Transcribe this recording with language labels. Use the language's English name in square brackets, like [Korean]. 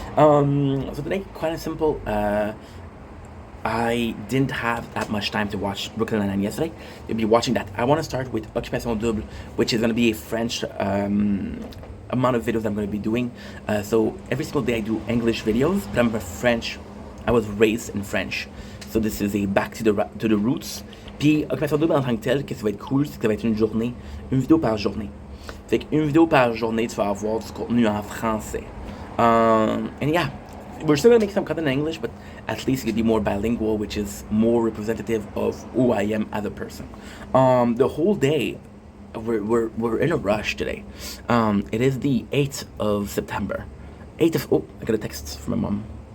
[English] So today, quite simple. I didn't have that much time to watch Brooklyn Nine-Nine yesterday. You'll be watching that. I want to start with Occupation Double, which is going to be a French amount of videos I'm going to be doing. So every single day I do English videos, but I'm a French. I was raised in French. So this is a back to the roots. [French] Puis Occupation Double en tant que tel, qu'est-ce qui va être cool, c'est que ça va être une vidéo par journée. Fait qu'une vidéo par journée, tu vas avoir du contenu en français. [English] And yeah. we're still gonna make some content in English, but at least it could be more bilingual, which is more representative of who I am as a person. The whole day, we're in a rush today. It is the 8th of September. 8th of, oh, I got a text from my mom.